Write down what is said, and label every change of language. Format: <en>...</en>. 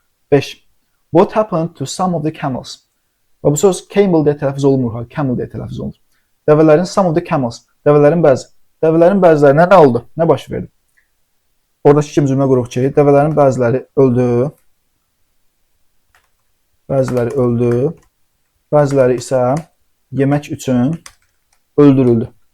<en>5. What happened to some of the camels?</en> <az>Və bu söz camel deyə tələffüz olunmur, camel deyə tələffüz olunur. Dəvələrin</az> <en>some of the camels,</en> <az>dəvələrin bəzi. Dəvələrin bəzilərinə nə oldu? Nə baş verdi? Oradakı iki cümlə quruq ki, dəvələrin bəziləri öldü. Bəziləri öldü. Bəziləri isə yemək üçün öldürüldü.</az>